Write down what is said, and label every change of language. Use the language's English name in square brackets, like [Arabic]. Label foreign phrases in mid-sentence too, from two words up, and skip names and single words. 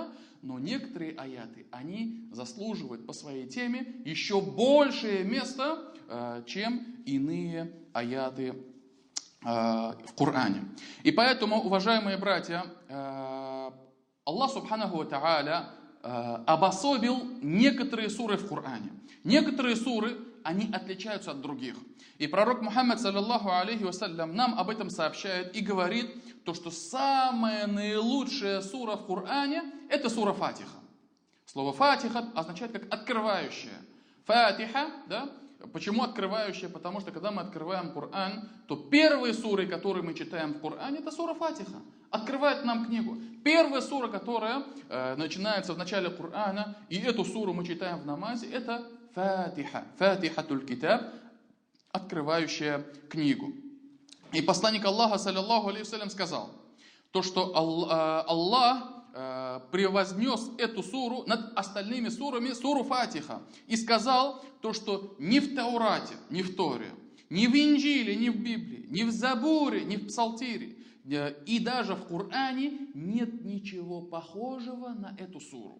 [Russian] Но некоторые аяты, они заслуживают по своей теме еще большее место, чем иные аяты в Коране. И поэтому, уважаемые братья, Аллах Субханаху ва Тааля обособил некоторые суры в Коране. Некоторые суры, они отличаются от других. И пророк Мухаммад, [Arabic] صلى الله عليه وسلم, [Russian] нам об этом сообщает и говорит, то, что самая наилучшая сура в Коране – это сура Фатиха. Слово Фатиха означает как открывающая. Фатиха, да? Почему открывающая? Потому что когда мы открываем Коран, то первые суры, которые мы читаем в Коране, это сура Фатиха. Открывает нам книгу. Первая сура, которая начинается в начале Корана, и эту суру мы читаем в намазе, это Фатиха. [Arabic] فاتحة الكتاب, [Russian] открывающая книгу. И посланник Аллаха, [Arabic] صلى الله عليه وسلم, [Russian] сказал, то, что Аллах превознес эту суру над остальными сурами, суру Фатиха, и сказал то, что ни в Таурате, ни в Торе, ни в Инджиле, ни в Библии, ни в Забуре, ни в Псалтире, и даже в Коране нет ничего похожего на эту суру.